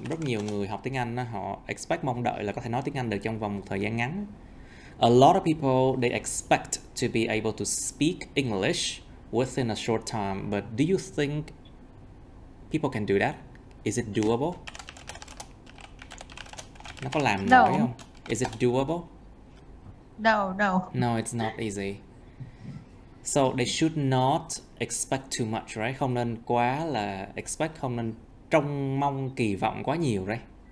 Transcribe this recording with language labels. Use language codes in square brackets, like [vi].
[vi] Rất nhiều người học tiếng Anh họ expect, mong đợi là có thể nói tiếng Anh được trong vòng một thời gian ngắn. [en] A lot of people, they expect to be able to speak English within a short time, but do you think people can do that? Is it doable? [vi] Nó có làm nổi không? [en] Is it doable? No. No, it's not easy. So they should not expect too much, right? [vi] Không nên quá là expect, không nên trông mong kỳ vọng quá nhiều, right?